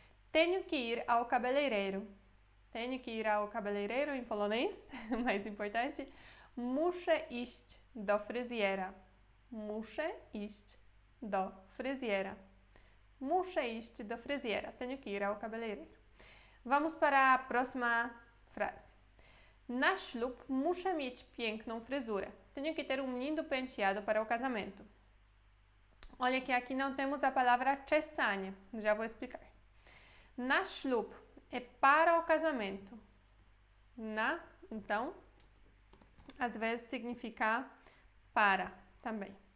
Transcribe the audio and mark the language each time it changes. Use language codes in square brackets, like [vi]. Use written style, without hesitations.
[pt] Tenho que ir ao cabeleireiro. Tenho que ir ao cabeleireiro em polonês, mais importante. [pl] Muszę iść do fryzjera. Muszę iść do fryzjera. Muszę iść do fryzjera. [pt] Tenho que ir ao cabeleireiro. Vamos para a próxima frase. [pl] Na ślub muszę mieć piękną fryzurę. [pt] Tenho que ter um lindo penteado para o casamento. Olha que aqui não temos a palavra czesanie. Já vou explicar. Na ślub é para o casamento. Na, então, às vezes significa para também.